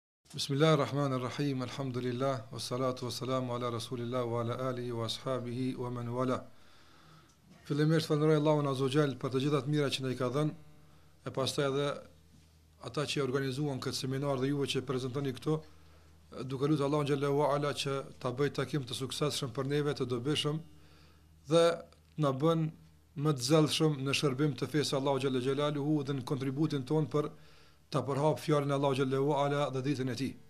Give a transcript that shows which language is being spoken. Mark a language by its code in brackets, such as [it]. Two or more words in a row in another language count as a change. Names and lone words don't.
[ar] بسم الله الرحمن الرحيم الحمد لله والصلاة والسلام على رسول الله وعلى آله وأصحابه ومن والاه. [sq] Fillimisht falenderoj Allahun [ar] عز وجل [sq] për të gjitha të mira që na i ka dhënë, e pastaj edhe ata që organizuan këtë seminar dhe juve që prezantoni këto, duke lutur Allahun [ar] جل وعلا [sq] që ta bëjë takim të suksesshëm për neve, të dobishëm dhe na bën më të zellshëm në shërbim të fesë Allahu [ar] جل جلاله [sq] dhe në kontributin ton për ta përhap fjalën e Allahu [ar] جل وعلا [sq] dhe ditën e tij.